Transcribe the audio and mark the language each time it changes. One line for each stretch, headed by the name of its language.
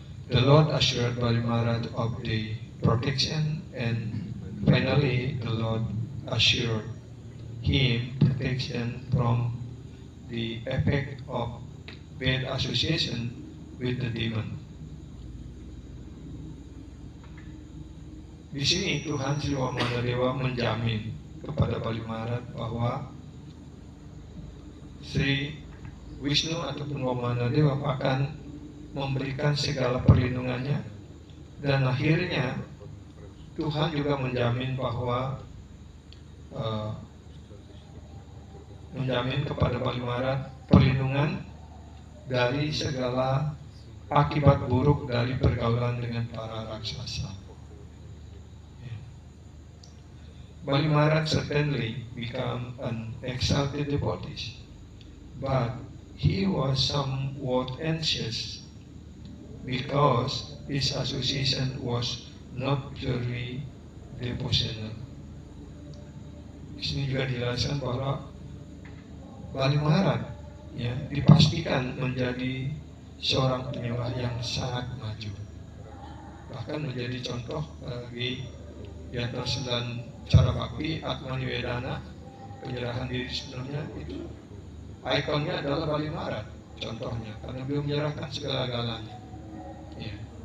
English: The Lord assured Balimarat of the protection, and finally the Lord assured him protection from the effect of bad association with the demon.
Indonesian: Di sini Tuhan Siwa Manadewa menjamin kepada Balimarat bahwa Sri Vishnu ataupun Wamanadewa akan memberikan segala perlindungannya, dan akhirnya Tuhan juga menjamin bahwa menjamin kepada Balimarat perlindungan dari segala akibat buruk dari pergaulan dengan para raksasa.
English: Balimarat certainly became an exalted devotee, but he was somewhat anxious because his association was not purely devotional.
Indonesian: Di sini juga dijelaskan bahwa Balimarat ya dipastikan menjadi seorang penyembah yang sangat maju, bahkan menjadi contoh bagi di antara 9 cara bakti Atma Nivedana, penyerahan diri sebenarnya itu ikonnya adalah Balimarat contohnya, karena beliau menyerahkan segala-galanya. Ya.